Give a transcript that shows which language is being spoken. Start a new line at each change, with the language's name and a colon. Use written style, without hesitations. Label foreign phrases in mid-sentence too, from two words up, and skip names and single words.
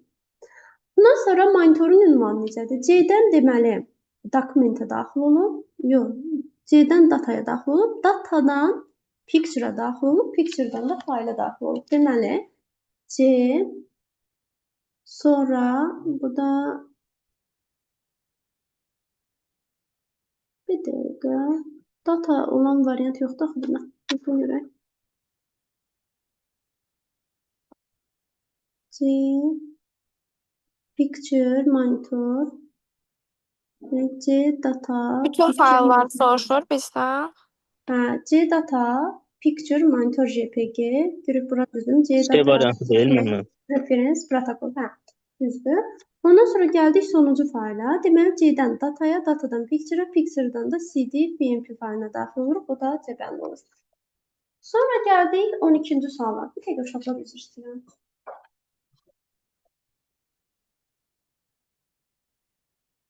Azerbaijani: Bundan sonra monitorun ünvanı necədir? C-dən deməli dokumentə daxil olub, yox, C-dən dataya daxil olub, datadan picture-a daxil olub, picture-dan da fayla daxil olub. Deməli, C, sonra bu da bir dəqiqə, data olan variant yoxdur axı buna. Bunu görək. C, picture, monitor, C data, Bütün fayllar soruşur bizdən. hə, C data, picture, monitor JPG, görüb bura düzdür. C C data, variantı deyil mi? reference, protokol, hə, düzdür. Ondan sonra gəldik sonuncu fayla. Deməli, C-dən dataya, datadan picture-a, picture-dan da CD, BMP faylına daxil oluruq. O da cəbəlli olur. Sonra gəldik 12-ci suala. Bir dəqiqə uşaqlar üzr istəyirəm.